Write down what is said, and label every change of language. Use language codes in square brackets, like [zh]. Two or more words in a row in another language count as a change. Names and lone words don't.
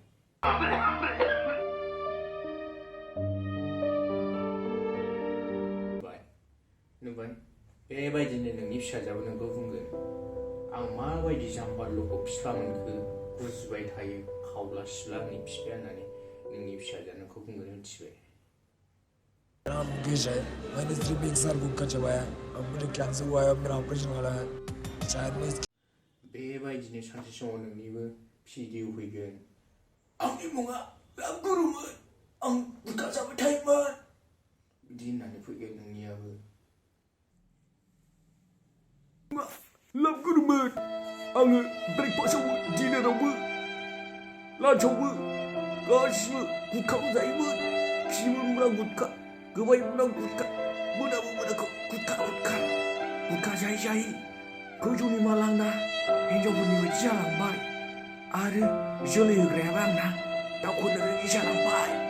[brx] नुबाय बेबायदिनो नोंनि फिसाजोआबो नोंखौ बुंगोन आं माबायदि जाम्बालुखौ बिफा मोनखो बुजिबाय थायो खावला सिला आंनि बिफाया होननानै नोंनि फिसाजोआ नोंखौ बुंगोन मिथिबाय [hi] नाम मुकेश है मैंने सिर्फ 1 साल बुक का चबाया अब मुझे कैंसर हुआ है मेरा ऑपरेशन वाला है शायद मैं [brx] बेबायदिनो सानसे समाव नोंनिबो भिडिअ फैगोन आंनि मुङा लाबगुरुमोन आं बुरखा जाबाय थायोमोन बिदि होननानै फैगोन नोंनियाबो लाबगुरुमोन आङो ब्रेकफास्टआवबो डिनारावबो लान्चआवबो गासिबो गुटखाखौ जायोमोन खियोमोन गुटखा गोबायोमोन गुटखा मोनाखौ गुटखा जायै गोजौनि मालांना हिनजावफोरनि बायदि जालांबाय आरो जोलै होग्रायाबो आंना दाउखौनो रोङि जालांबाय